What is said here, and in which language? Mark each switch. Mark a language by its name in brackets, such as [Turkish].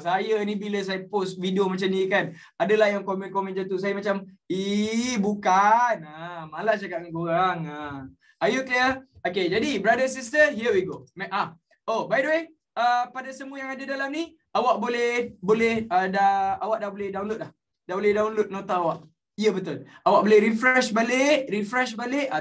[Malay] Saya ni bila saya post video macam ni kan, adalah yang komen-komen macam tu. Saya macam, bukan. Malas cakap dengan korang. [English] Are you clear? Okay, jadi brother sister, here we go. [Malay] By the way, pada semua yang ada dalam ni, awak awak dah boleh download dah. Dah boleh download nota awak. Ya, betul. Awak boleh refresh balik.